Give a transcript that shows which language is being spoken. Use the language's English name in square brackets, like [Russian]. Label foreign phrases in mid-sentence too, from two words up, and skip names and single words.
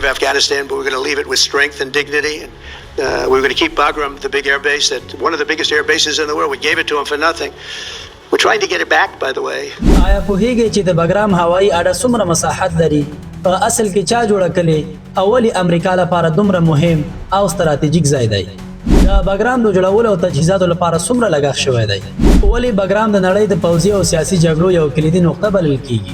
[English] Afghanistan, but we're going to leave it with strength and dignity. And we're going to keep Bagram, the big air base, one of the biggest air bases in the world. We gave it to them for nothing. We're trying to get it back, by the way. [Pashto] آیا پوهیږئ چې د بګرام هوایي اډه څومره مساحت لري؟ په اصل کې چا جوړه کړې او ولې امریکا لپاره دومره مهم او ستراتیژیک ځای دی؟ د بګرام د جوړولو او تجهیزاتو لپاره څومره لګښت شوی دی؟ ولې بګرام د نړۍ د پوځي او سیاسي جګړو یو کلیدي نقطه بلل کیږي؟